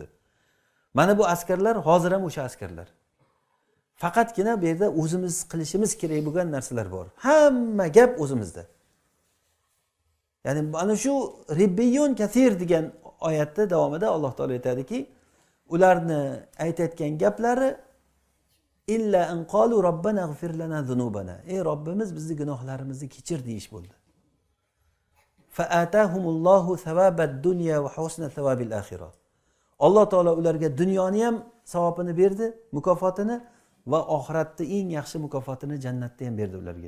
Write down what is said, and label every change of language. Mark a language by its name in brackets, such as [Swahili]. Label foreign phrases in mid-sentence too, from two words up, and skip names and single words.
[Uzbek] Mana bu askarlar hozir ham o'sha askarlar. Faqatgina bu yerda o'zimiz qilishimiz kerak bo'lgan narsalar bor. Hamma gap o'zimizda. Ya'ni ana shu [Arabic] ربيون كثير [Uzbek] degan oyatda davomida Alloh taolo aytadiki, ularni aytayotgan gaplari [Arabic] إلا أن قالوا ربنا اغفر لنا ذنوبنا. [Uzbek] Ey Robbimiz bizni gunohlarimizni kechir deyish bo'ldi. [Arabic] فآتاهم الله ثواب الدنيا وحسن ثواب الآخرة. [Uzbek] Alloh taolo ularga dunyoni ham savobini berdi, mukofotini va oxiratda eng yaxshi mukofotini jannatda ham berdi ularga.